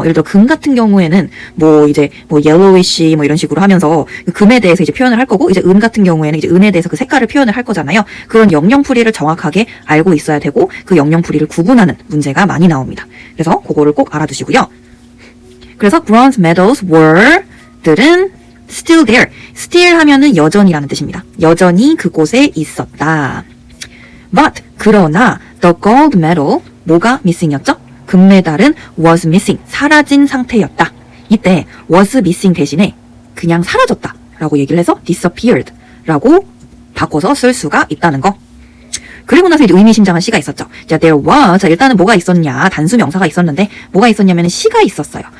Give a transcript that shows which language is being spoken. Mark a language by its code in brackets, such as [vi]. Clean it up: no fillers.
[ko] 예를 들어 금 같은 경우에는 뭐 이제 뭐 yellowish 뭐 이런 식으로 하면서 금에 대해서 이제 표현을 할 거고 이제 은 같은 경우에는 이제 은에 대해서 그 색깔을 표현을 할 거잖아요. 그런 영영풀이를 정확하게 알고 있어야 되고 그 영영풀이를 구분하는 문제가 많이 나옵니다. 그래서 그거를 꼭 알아두시고요. [en] 그래서 bronze medals were 들은 still there. [ko] still 하면은 여전이라는 뜻입니다. 여전히 그곳에 있었다. [en] But [ko] 그러나 [en] the gold medal 뭐가 missing이었죠? [ko] 금메달은 [en] was missing [ko] 사라진 상태였다. 이때 was missing 대신에 그냥 사라졌다 라고 얘기를 해서 disappeared 라고 바꿔서 쓸 수가 있다는 거. 그리고 나서 이제 의미심장한 시가 있었죠. 자, there was. 자, 일단은 뭐가 있었냐. 단수 명사가 있었는데 뭐가 있었냐면 시가 있었어요.